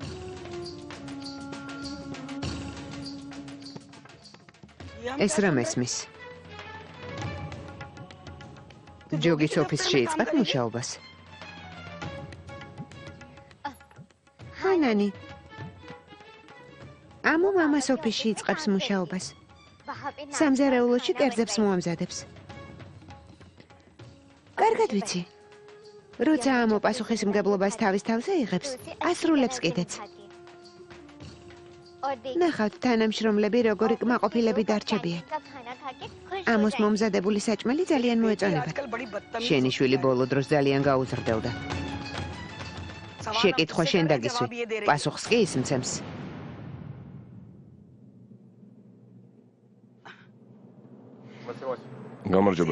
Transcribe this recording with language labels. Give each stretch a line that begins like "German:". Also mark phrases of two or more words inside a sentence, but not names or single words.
Georgian: ეს რა მესმის? ჯოგის ოფისში იწყებ მუშაობას. ჰანანი. ამო მამას ოფისში იწყებს მუშაობას.
Hindi: वहाँ पे नाश्ता
Georgian: სამზარეულოში
Hindi: खाना
Georgian: კერძებს
Hindi: बनवाएगा।
Georgian: მოამზადებს. კარგად ვიცი. როცა ამო პასუხისმგებლობას თავის თავზე იღებს,
Hindi: तो उसे अच्छी
Georgian: ასრულებს
Hindi: तरह से
Georgian: კიდეც.
Hindi: निभाती है। और देख
Georgian: ნახავთ თანამშრომლები როგორი კმაყოფილები დარჩებიან.
Hindi: का खाना खा के खुश हो
Georgian: ამოს
Hindi: जाएंगे।
Georgian: მომზადებული საჭმელი ძალიან მოეწონებათ. შენი შვილი ბოლო დროს ძალიან გაუზრდელდა. შეკითხვა შენ დაგისვი. პასუხს კი ის მცემს. გამარჯობა.